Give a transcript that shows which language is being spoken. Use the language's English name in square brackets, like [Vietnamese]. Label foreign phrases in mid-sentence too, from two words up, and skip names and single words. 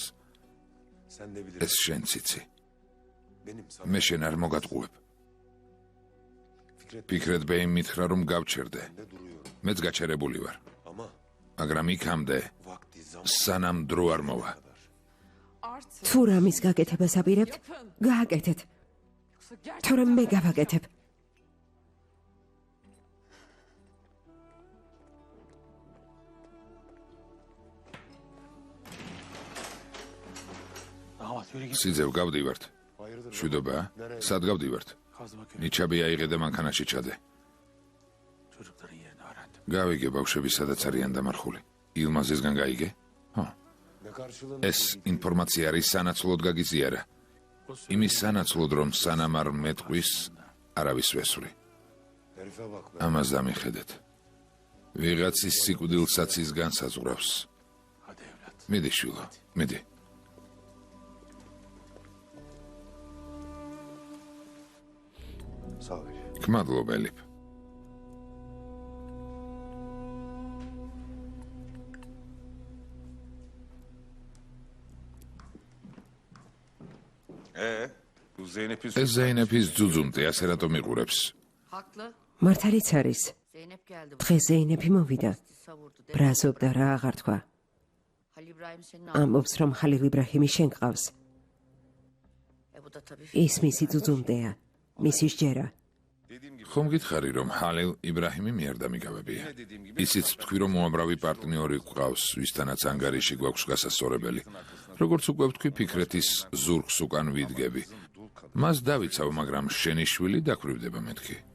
[Georgian] ეს შენ ციცი. მე შენ არ მოგატყუებ. ფიქრეთ ბეიმ მითხრა რომ გავჩერდე. მეც გაჩერებული ვარ. მაგრამ იქამდე სანამ დრო არ მოვა. [Turkish] artık [Georgian] თუ რამის გაკეთებას აპირებთ, გააკეთეთ. [Turkish] yoksa gerçekten [Georgian] თორემ მე გავაკეთებ. [Turkish] Damat yürü git. [Georgian] სიძევ გავდივართ. შვიდობა? სად გავდივართ? [Turkish] Kazma köy. [Georgian] ნიჩაბი აიღე და მანქანაში ჩადე. [Turkish] Çocukların yerini öğrendim. [Georgian] გავიგე ბავშვები სადაც არიან დამარხული. ილმაზისგან გაიგე? ხო. ეს ინფორმაცია არის სანაცვლოდ გაგიზიარა. იმის სანაცვლოდ რომ სანამ არ მეტყვის არავის ვესვრი. ამას დამიხედეთ. ვიღაცის სიკვდილსაც ის განსაზღვრავს. [Turkish] Hadi evlat. [Georgian] მიდი შვილო, მიდი. გმადლობ ელიფ. ეს ზეინეფის ძუძუმტი ასე რატომ იყურებს? [Turkish] Haklı. [Georgian] მართალიც არის. [Turkish] Zeynep geldi. [Georgian] დღეს ზეინეფი მოვიდა. [Turkish] Savurdu. [Georgian] ბრაზობდა რა აღარ თქვა. [Turkish] Halil İbrahim senin [Georgian] ამბობს რომ ხალილ იბრაჰიმი შენ გყავს. [Turkish] bu da tabii. [Georgian] ის მისი ძუძუმტეა. მისი სჯერა. ხომ გითხარი რომ ჰალილ იბრაჰიმი მიერ დამიგავებია? ისიც თქვი რომ უამრავი პარტნიორი გვყავს, ვისთანაც ანგარიში გვაქვს გასასწორებელი. როგორც უკვე ვთქვი, ფიქრეთის ზურგს უკან ვიდგები. მას დავიცავ, მაგრამ შენი შვილი დაქვრივდება მეთქი.